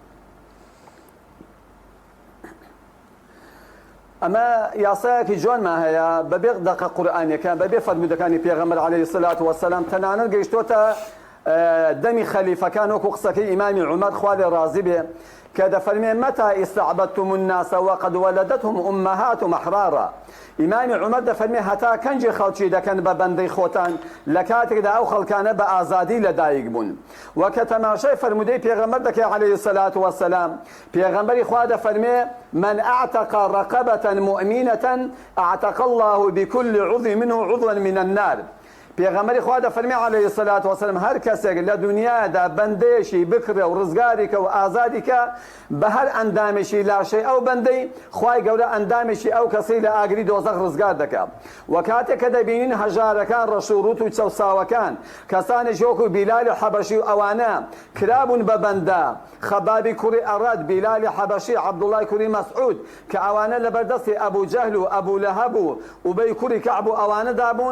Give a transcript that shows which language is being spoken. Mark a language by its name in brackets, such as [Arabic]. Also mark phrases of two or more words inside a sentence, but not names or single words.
[Central Kurdish] ئەمە یاسایەکی جوانمان هەیە بەبێ دەقە قورئانیەکان بەبێ فەرمودەکانی پێغەمبەر [Arabic] عەلەیهی سەلات وەسەلام. [Central Kurdish] تەنانەت گەیشتۆتە دەمی خەلیفەکان وەکو قسەکەی ئیمامی عومەر خوا لێ ڕازی بێ کە دەفەرمێ [Arabic] مەتا ئیستەعبەدتم الناس وقد ولدتهم أمهاتهم أحرارا. [Central Kurdish] ئیمامی عومەر دەفەرمێ هەتا کەنجی خەڵکی دەکەن بە بەندەی خۆتان لە کاتێکدا ئەو خەڵکانە بە ئازادی لەدایک بوون. و کە تەماشای فەرمودەی پێغەمبەر دەکەی [Arabic] عەلەیهی سەلات وەسەلام، [Central Kurdish] پێغەمبەری خوا دەفەرمێ [Arabic] من أعتق رقبة مؤمنة أعتق الله بكل عضو منه عضوا من النار. [Central Kurdish] پێغەمبەری خوا دەفەرمێ [Arabic] عەلەیهی سەلات وەسەلام [Central Kurdish] هەر کەسێک لە دنیادا بەندەیەشی بکڕێ و ڕزگاریکە و ئازادیکە بە هەر ئەندامێکی لاشەی ئەو بەندەی خوای گەورە ئەندامێکی ئەو کەسەی لە ئاگری دۆزەخ ڕزگار دەکات. و کاتێک کە دەبینین هەژارەکان ڕەشوڕوت و چەوساوەکان کەسانێکی وەکو بیلالی حەبەشی و ئەوانە کرابوون بە بەندە، خەبابی کوڕی ئەڕەد، بیلالی حەبەشی، عەبدوڵای کوڕی مەسعود کە ئەوانە لەبەردەستی ئەبوو جەهل و ئەبوو لەهەب و ئوبەی کوڕی کەعب و ئەوانەدا بوون.